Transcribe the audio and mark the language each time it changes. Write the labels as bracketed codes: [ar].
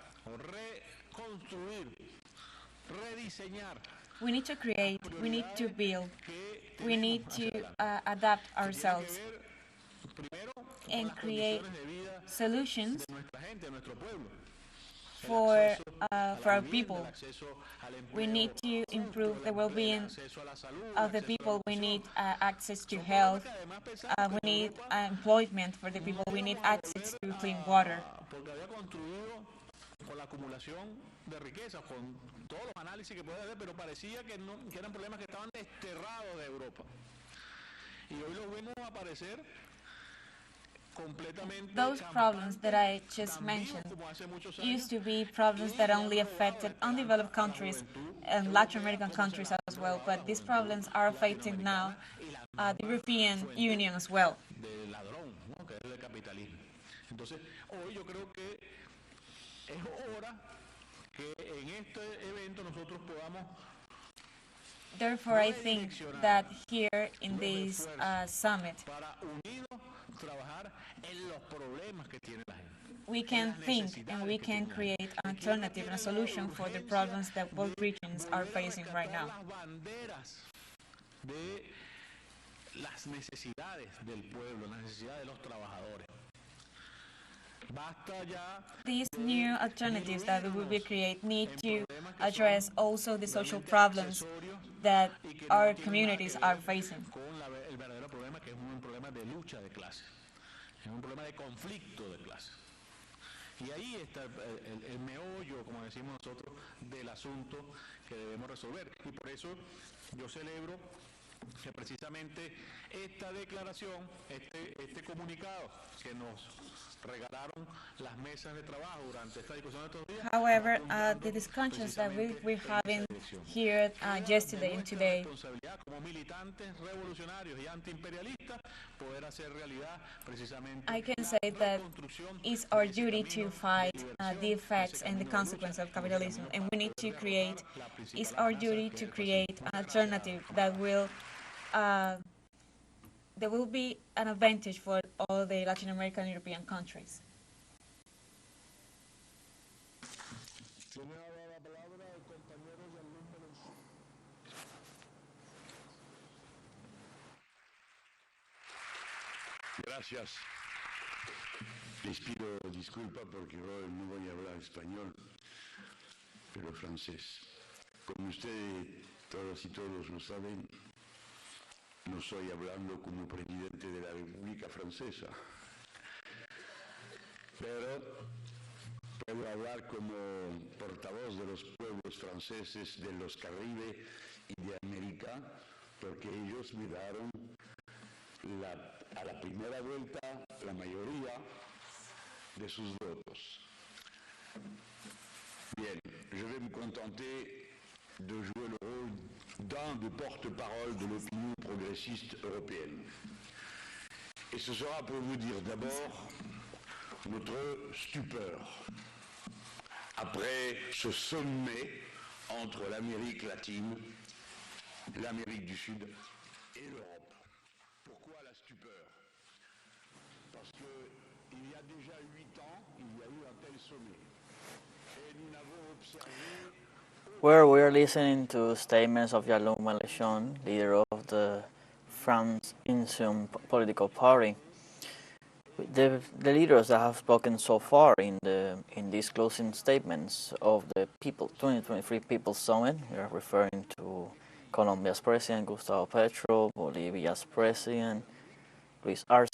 [es] Reconstruir, rediseñar. [en] We need to create, we need to build, we need to adapt ourselves and create solutions for our people. We need to improve the well-being of the people. We need access to health. We need employment for the people. We need access to clean water. [es] Porque había construido con la acumulación de riquezas, con todos los análisis que puede haber, pero parecía que eran problemas que estaban desterrados de Europa. Y hoy los vemos aparecer completamente. [en] Those problems that I just mentioned used to be problems that only affected undeveloped countries and Latin American countries as well, but these problems are affecting now the European Union as well. [es] Del ladrón, ¿no? Que es el capitalismo. Entonces, hoy yo creo que es hora que en este evento nosotros podamos. [en] Therefore, I think that here in this summit, [es] Para unidos trabajar en los problemas que tiene la gente. [en] we can think and we can create an alternative and a solution for the problems that both regions are facing right now. [es] Las banderas de las necesidades del pueblo, las necesidades de los trabajadores. Basta ya [en] These new alternatives that we will create need to address also the social problems that our communities are facing. [es] con el verdadero problema, que es un problema de lucha de clases, es un problema de conflicto de clases. Y ahí está el meollo, como decimos nosotros, del asunto que debemos resolver. Y por eso yo celebro que precisamente esta declaración, este comunicado que nos regalaron las mesas de trabajo durante esta discusión de estos días. [en] However, the discussions that we're having here yesterday and today, [es] Responsabilidad como militantes revolucionarios y antiimperialistas poder hacer realidad precisamente [en] I can say that it's our duty to fight the effects and the consequences of capitalism, and we need to create. It's our duty to create an alternative that will. There will be an advantage for all the Latin American and European countries. [es] Tiene ahora la palabra el compañero Jean-Luc Mélenchon. Gracias. Les pido disculpas porque hoy no voy a hablar español, pero francés. Como ustedes todas y todos lo saben, no estoy hablando como presidente de la República Francesa, pero puedo hablar como portavoz de los pueblos franceses de los Caribe y de América, porque ellos me dieron a la primera vuelta la mayoría de sus votos. [fr] Bien, je vais me contenter de jouer le rôle d'un des porte-parole de l'opinion progressiste européenne. Et ce sera pour vous dire d'abord notre stupeur après ce sommet entre l'Amérique latine, l'Amérique du Sud et l'Europe. Pourquoi la stupeur? Parce qu'il y a déjà 8 ans, il y a eu un tel sommet. Et nous n'avons observé [en] Where we are listening to statements of Jean-Luc Mélenchon, leader of the France Insoumise political party. The leaders that have spoken so far in these closing statements of the 2023 People's Summit, we are referring to Colombia's President Gustavo Petro, Bolivia's President Luis Arce.